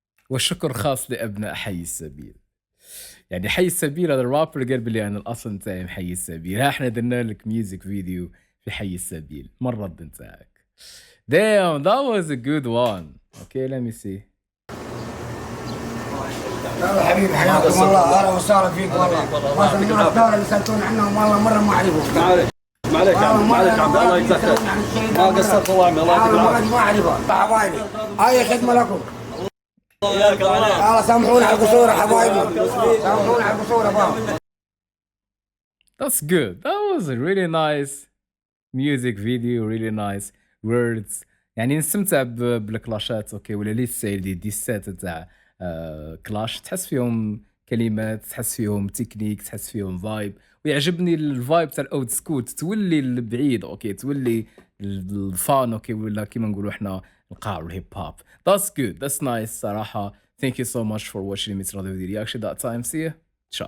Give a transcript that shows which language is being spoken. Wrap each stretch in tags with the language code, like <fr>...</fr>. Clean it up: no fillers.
<ar>والشكر خاص لأبناء حي السبيل. يعني حي السبيل هذا الرابر قال بلي أنا الأصل نتاعي حي السبيل. ها احنا درنا لك ميوزك فيديو في حي السبيل. ما الرد نتاعك؟</ar> <en>Damn that was a good one. Okay let me see.</en> <ar>يلا حبيبي حياكم الله. اهلا وسهلا فيك والله. ما سمعنا الدورة اللي سالتون عنهم والله مرة ما اعرفهم. معليك يا عم الله يجزاك ما قصرت والله الله يعطيك العافيه. ما اعرفها حبايبي. هاي خدمة لكم. وياك الله. سامحونا على القصور يا حبايبي. سامحونا على القصور يا بابا.</ar> <en>That's good. That was a really nice music video, really nice words.</en> <ar>يعني نستمتع بالكلاشات. اوكي ولا لي ستايل دي السات تاع كلاش تحس فيهم كلمات، تحس فيهم تكنيك، تحس فيهم فايب. ويعجبني الفايب تاع الاود سكول تولي البعيد. اوكي تولي الفان. اوكي ولا كيما نقولوا احنا القاع والهيب هوب.</ar> <en>That's good. That's nice</en> <ar>صراحة.</ar> <en>Thank you so much for watching me. It's another video reaction that time. See ya. Ciao.</en>